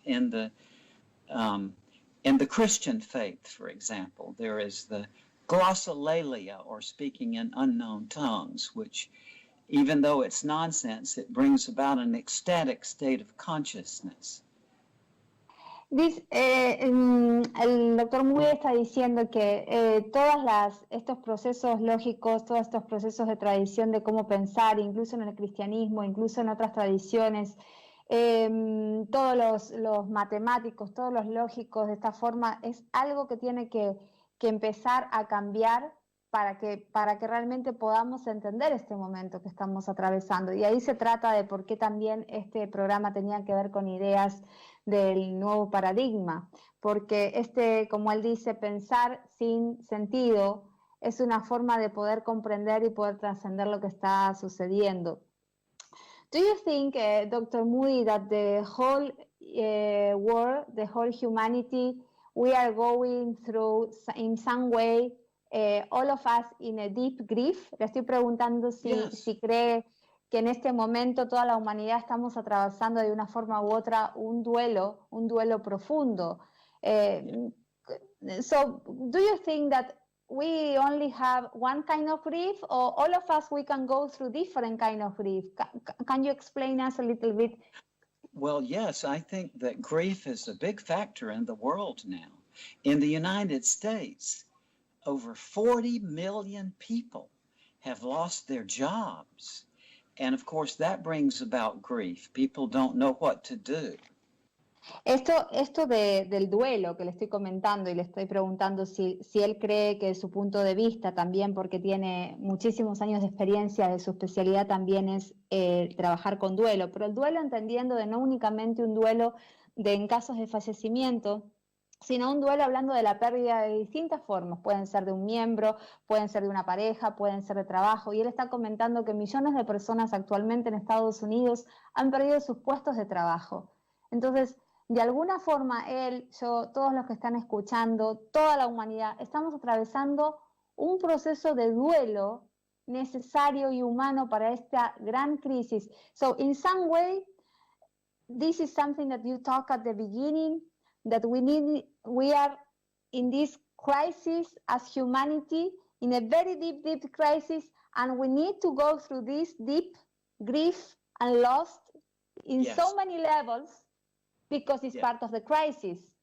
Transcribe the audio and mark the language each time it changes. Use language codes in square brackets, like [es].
[en] In the Christian faith, for example, there is the glossolalia, or speaking in unknown tongues, which, even though it's nonsense, it brings about an ecstatic state of consciousness. [es] El doctor Moody está diciendo que estos procesos lógicos, todos estos procesos de tradición de cómo pensar, incluso en el cristianismo, incluso en otras tradiciones, todos los matemáticos, todos los lógicos de esta forma, es algo que tiene que empezar a cambiar para que realmente podamos entender este momento que estamos atravesando. Y ahí se trata de por qué también este programa tenía que ver con ideas del nuevo paradigma, porque como él dice, pensar sin sentido es una forma de poder comprender y poder trascender lo que está sucediendo. [en] Do you think, Dr. Moody, that the whole world, the whole humanity, we are going through in some way, all of us in a deep grief? [es] Le estoy preguntando si cree que en este momento toda la humanidad estamos atravesando de una forma u otra un duelo profundo. [en] So, do you think that we only have one kind of grief, or all of us we can go through different kind of grief? Can you explain us a little bit? Well, yes, I think that grief is a big factor in the world now. In the United States, over 40 million people have lost their jobs. And of course, that brings about grief. People don't know what to do. [es] Esto del duelo que le estoy comentando y le estoy preguntando si él cree que de su punto de vista también, porque tiene muchísimos años de experiencia, de su especialidad también es trabajar con duelo, pero el duelo entendiendo de no únicamente un duelo en casos de fallecimiento, sino un duelo hablando de la pérdida de distintas formas, pueden ser de un miembro, pueden ser de una pareja, pueden ser de trabajo, y él está comentando que millones de personas actualmente en Estados Unidos han perdido sus puestos de trabajo. Entonces, de alguna forma él, yo, todos los que están escuchando, toda la humanidad, estamos atravesando un proceso de duelo necesario y humano para esta gran crisis. [en] So, in some way, this is something that you talk at the beginning, that we are in this crisis as humanity, in a very deep, deep crisis, and we need to go through this deep grief and loss in so many levels because it's part of the crisis.